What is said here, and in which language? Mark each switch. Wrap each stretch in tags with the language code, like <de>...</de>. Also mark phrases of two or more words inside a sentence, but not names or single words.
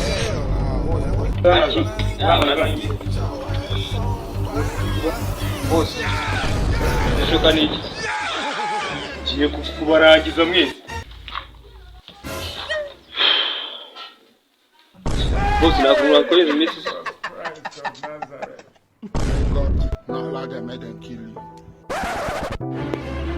<rn>Boss. Ishoka niki? Ngiye kubarangiza mwese. Boss nakubura ko izi misi.</rn> <en>God, not allow them, make them kill you.</en>